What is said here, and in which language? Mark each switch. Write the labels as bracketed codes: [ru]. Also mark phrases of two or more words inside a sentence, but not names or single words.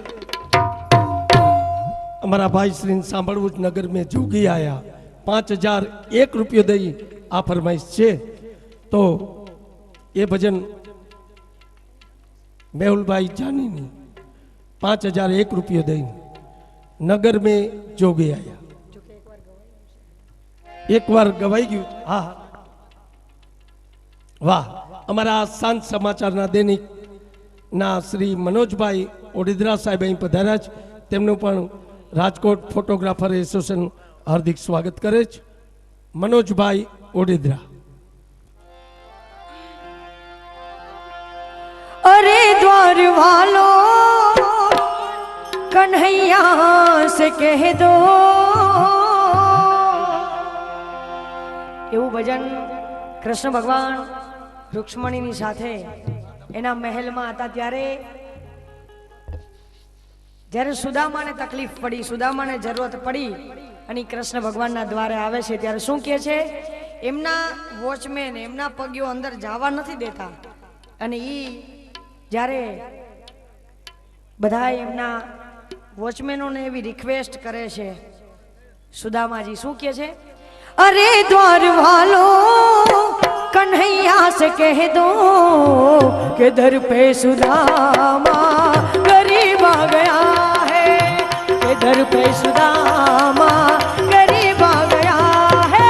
[gu] અમારા ભાઈ શ્રીને સાંભળવું જ [hi] नगर में जोगी आया [gu] 5001 રૂપિયો દઈ આ ફરમાઈશ છે તો એ ભજન મેહુલભાઈ જાનીની 5001 રૂપિયો દઈ [hi] नगर में जोगी आया। एक बार गवाई गયું। हाँ वाह। [gu] અમારા શાંત સમાચારના દૈનિક ના શ્રી મનોજભાઈ ઓડિદ્રા સાહેબ અહીં પધાર્યા છે, તેમનું પણ રાજકોટ [en] photographer association [gu] હાર્દિક સ્વાગત કરે છે। મનોજભાઈ ઓડિદ્રા। [hi] अरे द्वार वालो कन्हैया से कह दो [gu] એવું ભજન કૃષ્ણ ભગવાન રૂક્ષ્મણીની સાથે એના મહેલમાં હતા ત્યારે જ્યારે સુદામાને તકલીફ પડી, સુદામાને જરૂરત પડી અને કૃષ્ણ ભગવાનના દ્વારે આવે છે ત્યારે શું કહે છે, એમના વોચમેન એમના પગ્યો અંદર જવા નથી દેતા અને ઈ જ્યારે બધા એમના વોચમેનોને એવી રિક્વેસ્ટ કરે છે, સુદામાજી શું કહે છે, [hi] अरे द्वार वालो कन्हैया से कह दो कि दर पे सुदामा गरीब आ गया है, कि दर पे सुदामा गरीब आ गया है।